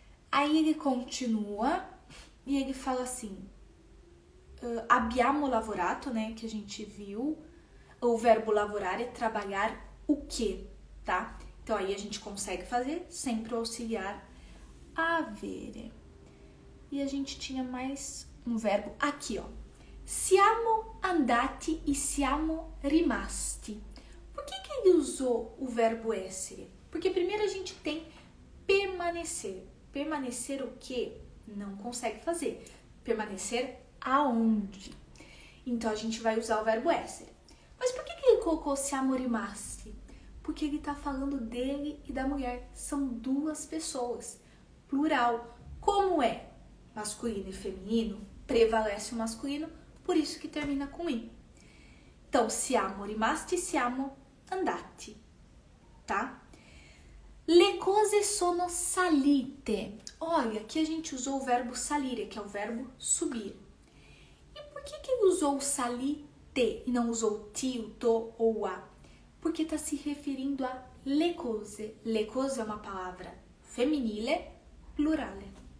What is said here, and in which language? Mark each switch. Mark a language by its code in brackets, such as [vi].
[pt] Aí ele continua e ele fala assim, [it] abbiamo lavorato, [pt] né, que a gente viu, o verbo lavorare é trabalhar o quê? tá? Então aí a gente consegue fazer sempre o auxiliar avere. E a gente tinha mais um verbo aqui, ó. [it] Siamo andati e siamo rimasti. [pt] Por que ele usou o verbo essere? Porque primeiro a gente tem permanecer. Permanecer o quê? Não consegue fazer. Permanecer aonde? Então a gente vai usar o verbo essere. Mas por que ele colocou [it] siamo rimasti? [pt] Porque ele está falando dele e da mulher. São duas pessoas. Plural. Como é masculino e feminino, prevalece o masculino, por isso que termina com i. Então, [it] siamo rimasti, siamo andati, [pt] tá? [it] Le cose sono salite. [pt] Olha, aqui a gente usou o verbo salire, que é o verbo subir. E por que ele usou o salite e não usou o ti, o to ou o a? Porque está se referindo a [it] le cose. Le cose [pt] é uma palavra [it] femminile, plurale.